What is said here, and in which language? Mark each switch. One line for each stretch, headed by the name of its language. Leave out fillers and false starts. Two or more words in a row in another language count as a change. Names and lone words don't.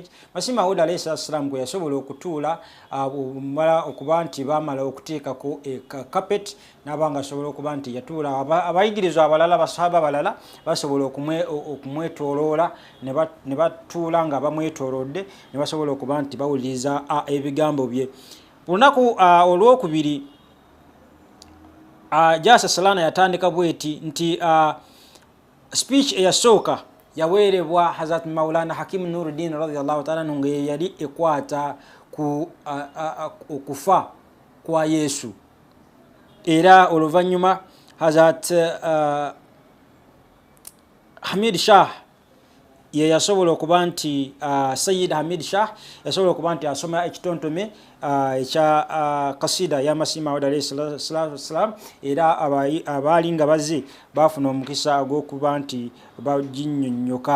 Ganda: Masiima Maud
Arabic: عليه الصلاة والسلام
Ganda: kwe yasobola okutuula mala okuba nti bamala okuteekako carpet n'abanga asobola okuba nti yatuula abayigirizwa abalala basahaba abalala basobola okumwetooloola ne batuula nga bamwetoolodde ne basobola okuba nti bawuliriza ebigambo bye. Olunaku olwokubiri Jalsa Salana yatandika bweti nti speech eyasooka yaweerebwa Hazrat Maulana Hakim Nuruddin
Arabic: رضي الله تعالى عنه
Ganda: nga yali ekwata ku okufa kwa Yesu, era oluvannyuma Hazrat Hamid Shah ye yasobola okuba nti Sayyid Hamid Shah yasobola okuba nti asoma ekitontome ekya kasida ya Masiima Maud
Arabic: عليه الصلاة والسلام,
Ganda: era abaali nga bazze bafuna omukisa ogw'okuba nti baginnyonnyoka.